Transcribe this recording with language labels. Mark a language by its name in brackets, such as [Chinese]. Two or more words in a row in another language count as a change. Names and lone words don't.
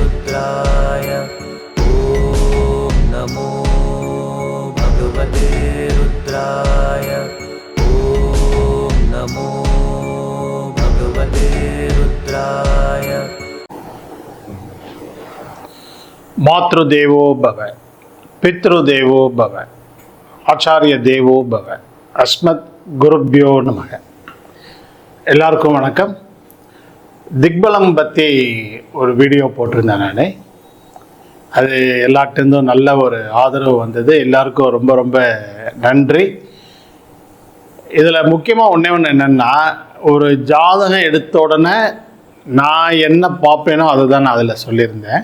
[Sanskrit] रुद्राय ॐ नमो भगवते रुद्राय ॐ नमो भगवते रुद्राय। मातृदेवो भव, पितृदेवो भव, आचार्य देवो भव, अस्मत् गुरुभ्यो नमः. [Tamil] எல்லாருக்கும் வணக்கம். திக்பலம் பற்றி ஒரு வீடியோ போட்டிருந்தேன் நான். அது எல்லார்ட்டேருந்தும் நல்ல ஒரு ஆதரவு வந்தது. எல்லாருக்கும் ரொம்ப ரொம்ப நன்றி. இதில் முக்கியமாக ஒன்றே ஒன்று என்னென்னா, ஒரு ஜாதகம் எடுத்த உடனே நான் என்ன பார்ப்பேனோ அதை தான் நான் அதில் சொல்லியிருந்தேன்.